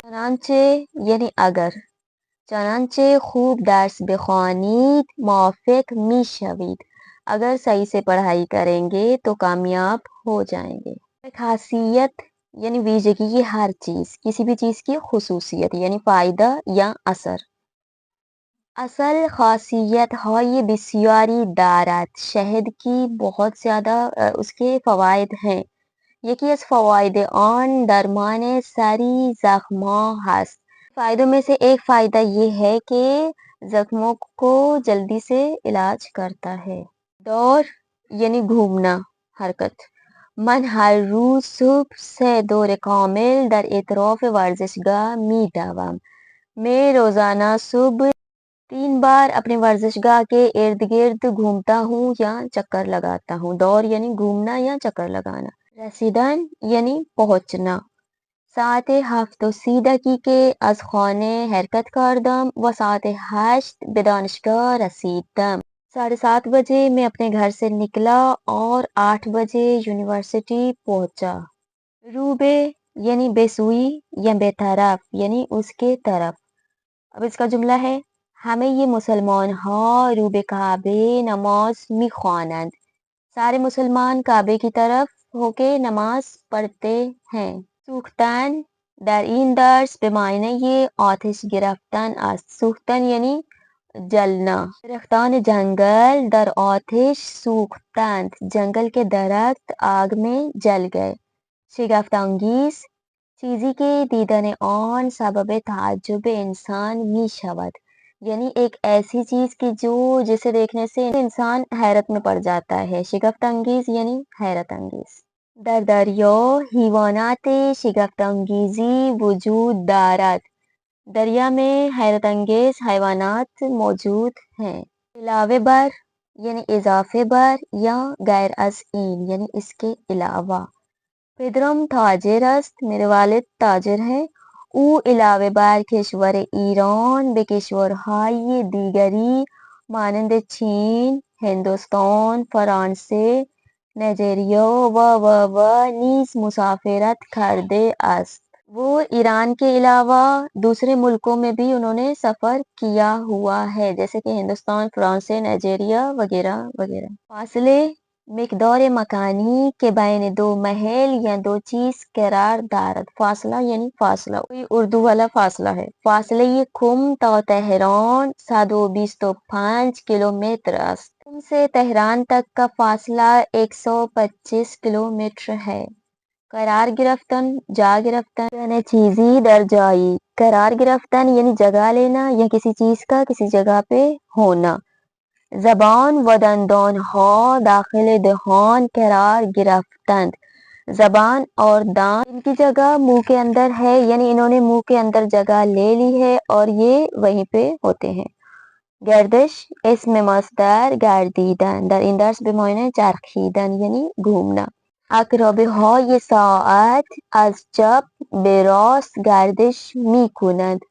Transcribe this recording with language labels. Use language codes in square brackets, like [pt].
[fa] چنانچہ یعنی اگر، چنانچہ خوب درس بخوانید موفق میشوید، [ur] اگر صحیح سے پڑھائی کریں گے تو کامیاب ہو جائیں گے. [fa] خاصیت یعنی ویژگی ہر چیز، [ur] کسی بھی چیز کی خصوصیت یعنی فائدہ یا اثر. [fa] اصل خاصیت های بسیاری دارد، [ur] شہد کی بہت زیادہ اس کے فوائد ہیں. [fa] یکی از فواید آن درمان سری زخم‌ها هست. [ur] فائدوں میں سے ایک فائدہ یہ ہے کہ زخموں کو جلدی سے علاج کرتا ہے. دور یعنی گھومنا، حرکت. [fa] من ہر روز صبح 3 دور کامل در اطراف ورزشگاه می دوم. [ur] میں روزانہ صبح 3 بار اپنے ورزشگاہ کے ارد گرد گھومتا ہوں یا چکر لگاتا ہوں. دور یعنی گھومنا یا چکر لگانا. رسیدن یعنی پہنچنا. [fa] ساعت 7:30 از خانه حرکت کردم و ساعت 8 به دانشگاه رسیدم. [ur] 7:30 بجے میں اپنے گھر سے نکلا اور 8 بجے یونیورسٹی پہنچا. رو به یعنی بے سوئی یا بے طرف یعنی اس کے طرف. اب اس کا جملہ ہے ہمیں یہ [fa] مسلمان ها رو به کعبه نماز میخوانند. [ur] سارے مسلمان کعبے کی طرف ہو کے نماز پڑھتے ہیں. [fa] سوختن در این درس به معنی آتش گرفتن است. سوختن یعنی جلنا. درختان جنگل در آتش سوختند. [ur] جنگل کے درخت آگ میں جل گئے. [fa] شگفت انگیز چیزی کے دیدن آن سبب تعجب انسان می شود، [ur] یعنی ایک ایسی چیز کی جو جسے دیکھنے سے انسان حیرت میں پڑ جاتا ہے. [fa] شگفت انگیز یعنی حیرت انگیز. در دریا حیوانات شگفت انگیزی وجود دارد. [ur] دریا میں حیرت انگیز حیوانات موجود ہیں. [fa] علاوه بر یعنی اضافه بر یا غیر از این [ur] یعنی اس کے علاوہ. [fa] پدرم تاجر است، [ur] میرے والد تاجر ہیں. [fa] او علاوه بر کشور ایران به کشورهای دیگری مانند چین، هندوستان، فرانسه، نایجریا و نیز مسافرت کرده است. [ur] وہ ایران کے علاوہ دوسرے ملکوں میں بھی انہوں نے سفر کیا ہوا ہے، جیسے کہ ہندوستان، فرانس، نائجیریا وغیرہ وغیرہ. [fa] فاصلے مقدار مکانی کے بین دو محل یا دو چیز قرار دارد. [ur] فاصلہ یعنی فاصلہ، کوئی اردو والا فاصلہ ہے. [fa] فاصله کم تا تهران 125 کلومتر است. [ur] کم سے تہران تک کا فاصلہ 125 کلومتر ہے. [fa] قرار گرفتن، جا گرفتن یعنی چیزی در جایی. [ur] قرار گرفتن یعنی جگہ لینا یا کسی چیز کا کسی جگہ پہ ہونا. [fa] زبان و دندان ها داخل دهان قرار گرفتند. [ur] زبان اور دانت ان کی جگہ منہ کے اندر ہے، یعنی انہوں نے منہ کے اندر جگہ لے لی ہے اور یہ وہیں پہ ہوتے ہیں. [fa] گردش اسم مصدر گردیدن، در این درس به معنی چرخیدن یعنی گھومنا. عقربه های ساعت از چپ به راست گردش می کنند.